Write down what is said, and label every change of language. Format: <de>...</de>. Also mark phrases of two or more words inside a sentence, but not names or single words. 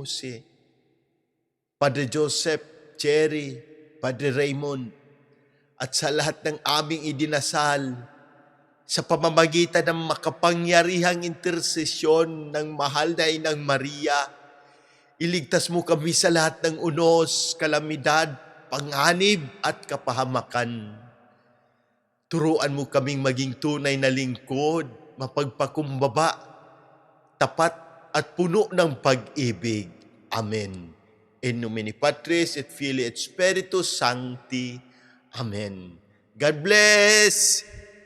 <tl>Jose, Padre Joseph, Cherry, Padre Raymond, at sa lahat ng aming idinasal sa pamamagitan ng makapangyarihang intersesyon ng mahal na Inang Maria, iligtas mo kami sa lahat ng unos, kalamidad, panganib at kapahamakan. Turuan mo kaming maging tunay na lingkod, mapagpakumbaba, tapat at puno ng pag-ibig. Amen.</tl> <la>In nomine Patris et Filii et Spiritus Sancti.</la> <en>Amen. God bless!</en>